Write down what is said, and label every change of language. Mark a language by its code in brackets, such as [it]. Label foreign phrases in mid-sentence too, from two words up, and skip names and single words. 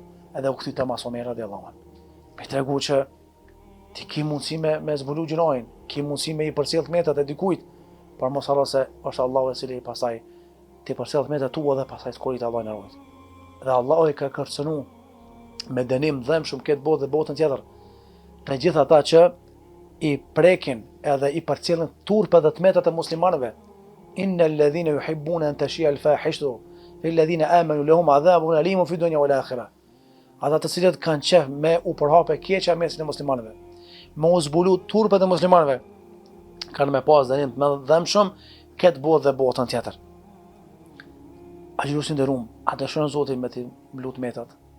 [sq] Edhe u kthyi te Omeri [ar] رضي الله عنه. [sq] Me tregu që ti ki mundësi me zbulu gjinojnë, ki mundësi me i përcjell tmetat e dikujt, por mos harro se është Allahu i cili pasaj ti përcjell tmetat tua dhe pasaj të korit Allahu na ruaj. Dhe Allahu i ka kërcënu me dënim dhëmshëm këtë botë dhe botën tjetër të gjithë ata që i prekin edhe i përcjellin turpet dhe tmetat e muslimanëve. [ar] إن الذين يحبون أن تشيع الفاحشة في الذين آمنوا لهم عذاب أليم في الدنيا والآخرة. [sq] Ata të cilët kanë qef me u përhape keqja mesin e muslimanëve, me u zbulu turpet e muslimanëve, kanë me pas dënim të dhëmshëm këtë botë dhe botën tjetër. A gjyrusin dhe rumë, a dëshërën Zotin me ti mlut metat?